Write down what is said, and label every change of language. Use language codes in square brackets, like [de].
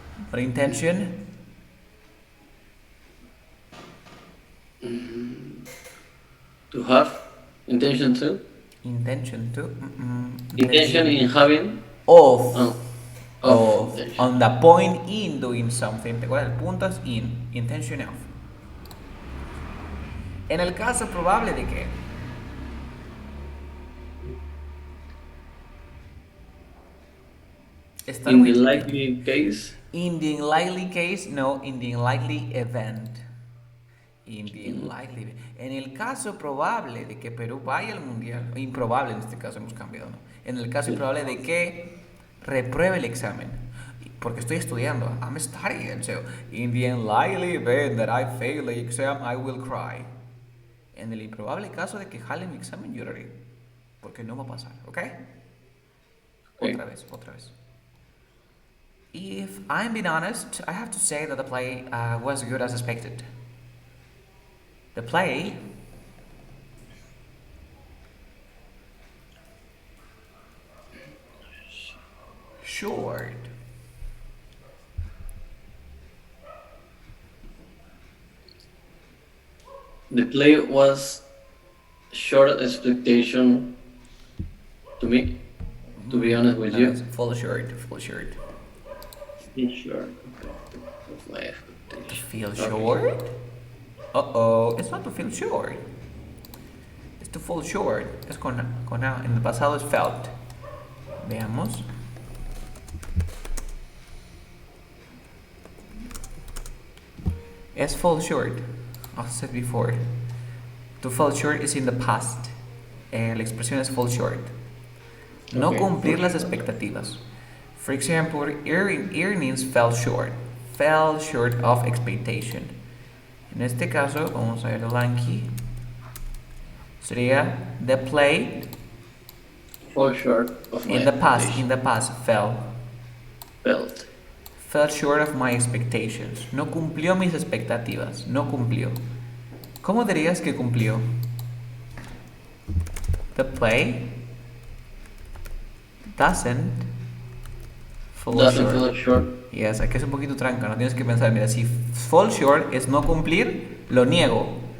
[en] But intention? To have intention to. Intention to. Intention in having. Of. Of. On the point in doing something. [es] ¿Te acuerdas? El punto es in. [en] Intention of. [es] En el caso probable de que. [en] In the likely case. In the unlikely case, no, in the unlikely event. In the unlikely. [es] En el caso probable de que Perú vaya al mundial, improbable en este caso hemos cambiado, ¿no? En el caso improbable de que repruebe el examen, porque estoy estudiando, [en] I'm studying, so in the unlikely event that I fail the exam, I will cry. [es] En el improbable caso de que jale mi examen, lloraré, porque no va a pasar, ¿ok? Otra vez. [en] If I'm being honest, I have to say that the play was good as expected. The play short. The play was short expectation to me, to be honest with you. Fall short. It's short. Of my expectation. To feel short? Uh-oh, it's not to feel short. It's to fall short. [es] Es con A. En el pasado es felt. Veamos. [en] Es fall short. As I said before. To fall short is in the past. [es] La expresión es fall short. No cumplir las expectativas. [en] For example, earnings fell short of expectation. [es] En este caso, vamos a ver el Anki. [en] Sería the play fall short of my in the expectation. past fell. Felt. Fell short of my expectations. [es] No cumplió mis expectativas. No cumplió. ¿Cómo dirías que cumplió? [en] The play doesn't fall Doesn't short. fall short. [es] Yes, aquí es un poquito tranca, no tienes que pensar, mira, si fall short es no cumplir, lo niego.